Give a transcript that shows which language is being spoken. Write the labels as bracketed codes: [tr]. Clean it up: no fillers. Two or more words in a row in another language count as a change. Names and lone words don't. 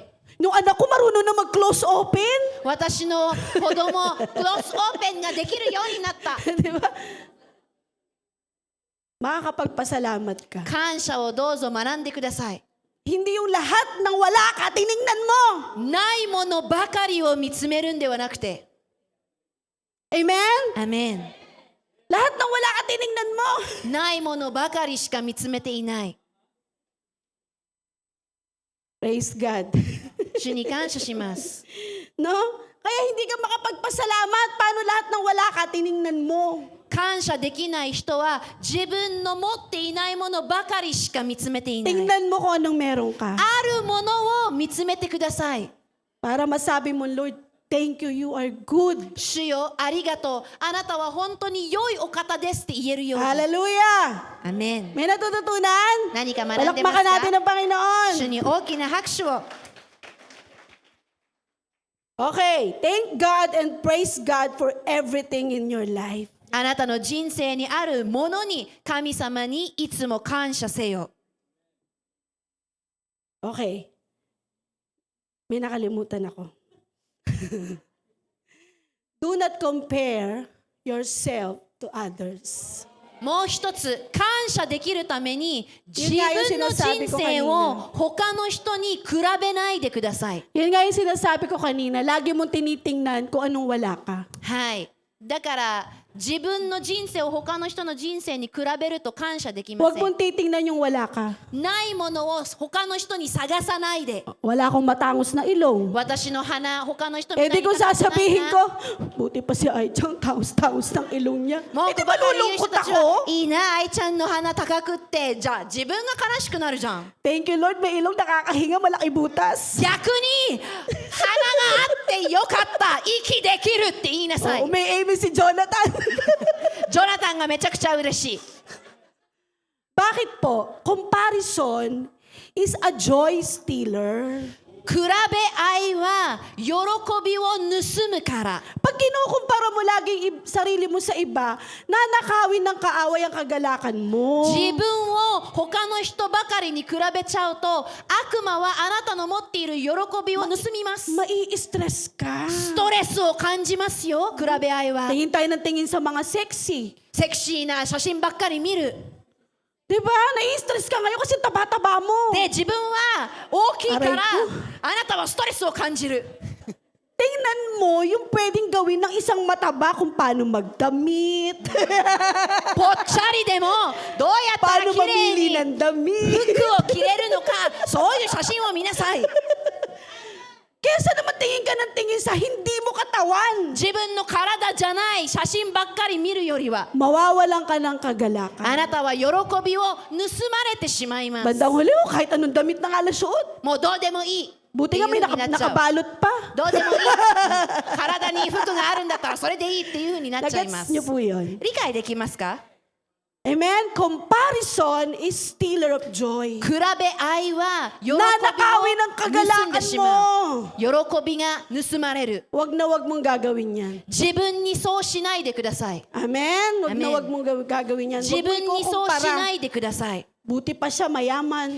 [tl] Yung anak ko marunong na mag- [en] close open. [ja] 私の子供クロスオープンができるようになった。 [tl] Di ba? Makakapagpasalamat ka. [ja] 感謝をどうぞ学んでください。 [tl] Hindi yung lahat ng wala ka, tiningnan mo. [ja] ないものばかりを見つめるんではなくて。 [en] Amen? [ja] アメン。 [tl] Lahat ng wala ka, tiningnan mo. [ja] ないものばかりしか見つめていない。 [en] Praise God. [ja] 主に感謝します。 [tl] No? Kaya hindi ka makapagpasalamat. Paano lahat ng wala ka, tiningnan mo. [ja] 感謝できない人は自分の持っていないものばかりしか見つめていない。 [tl] Tingnan mo kung anong meron ka. [ja] あるものを見つめてください。 [tl] Para masabi mo, Lord, [en] thank you, you are good. [ja] 主よありがとう。あなたは本当に良いお方ですって言えるように。 [en] Hallelujah! [ja] アメン。 [tl] May natututunan? [ja] 何か学んでます [tl] Palakpakan natin [ja] か？ [tl] ang Panginoon. [ja] 主に大きな拍手を。 [en] Okay, thank God and praise God for everything in your life. [ja] あなたの人生にあるものに神様にいつも感謝せよ。 [tl] Okay. May nakalimutan ako. [en] Do not compare yourself to others. [ja] もう一つ感謝できるために自 [tl] がyung [ja] 分の人 [tl] sinasabi ko [ja] 生 [tl] kanina. [ja] を他の人に比べないでください。 [tl] Yun nga yung sinasabi ko kanina, lagi mong tinitingnan kung anong wala ka. [ja] はい。だから自分の人生を他の人の人生に比べると感謝できま [tl] Huwag [ja] せん。 [tl] mong titingnan yung wala ka. [ja] ないものを他の人に探さないで。 [tl] Wala akong matangos na ilong. [ja] 私の鼻他の人みたい [tl] Eh di [ja] に [tl] kung [ja] 高くない [tl] sasabihin [ja] な [tl] ko, buti pa si Aichang, taos-taos ng ilong niya. [ja] 文 [tl] Eh di [ja] 句ばかり言う [tl] malulungkot [ja] 人たち [tl] ako? [ja] はいいな、愛ちゃんの鼻高くってじゃあ自分が悲しくなるじゃん。 [en] Thank you Lord, [tl] may ilong nakakahinga, malaki butas. [ja] 逆に鼻があってよかった息できるって言いなさい。 [tl] Oo, may aim si Jonathan. [ja] ジョナタンがめちゃくちゃ嬉しい。 [tl] Bakit po? [en] Comparison is a joy stealer. [ja] 比べ合いは喜びを盗むから。 [tl] Pag kinukumpara mo laging sarili mo sa iba, nanakawin ng kaaway ang kagalakan mo. [ja] 自分を他の人ばかりに比べちゃうと悪魔はあなたの持っている喜びを盗みます。 [tl] Mai-stress ka. [ja] ストレスを感じますよ、比べ合いは。 [tl] Tingin tayo ng tingin sa mga sexy. [ja] セクシーな写真ばっかり見る。 [tl] Diba? Nai-stress ka ngayon kasi taba-taba mo. [ja] で、自分は大きいから [tl] Aray ko. [ja] あなたはストレスを感じる。 [tl] Tingnan mo yung pwedeng gawin ng isang mataba kung paano magdamit. [ja] ぽっちゃりでもどうやったら [tl] paano [ja] 綺麗 [tl] mamili [ja] に [tl] ng damit. [ja] 服を着れるのか、そういう写真を見なさい。 [tl] Kesa naman tingin ka ng tingin sa hindi mo katawan. [ja] 自分の体じゃない写真ばっかり見るよりは [tl] Mawawalan ka ng kagalakan. [ja] あなたは喜びを盗まれてしまいます。 [tl] Bandang huli, kahit anong damit na nga nasuot. [ja] もうどうでもいい。 [tl] Buti nga may [ja] っていう風になっちゃう。 [tl] nakabalot pa. [ja] どうでもいい。体に服があるんだったらそれでいいっていう風になっちゃいま [tl] Nagets [ja] す。 [tl] niyo po yun. [ja] 理解できますか？ [en] Amen? Comparison is stealer of joy. [ja] 比べ合いは喜びを [tl] Nanakawin ang [ja] 盗んで [tl] kagalakan [ja] しまう。 [tl] mo. [ja] 喜びが盗まれる。 [tl] Wag na wag mong gagawin yan. [ja] 自分にそうしないでください。 [tl] Amen? Wag na [en] Amen. [tl] wag mong gagawin yan. [ja] 自 [tl] Wag mo [ja] 分にそうし [tl] ikukumpara. [ja] ないでください。 [tl] Buti pa siya mayaman.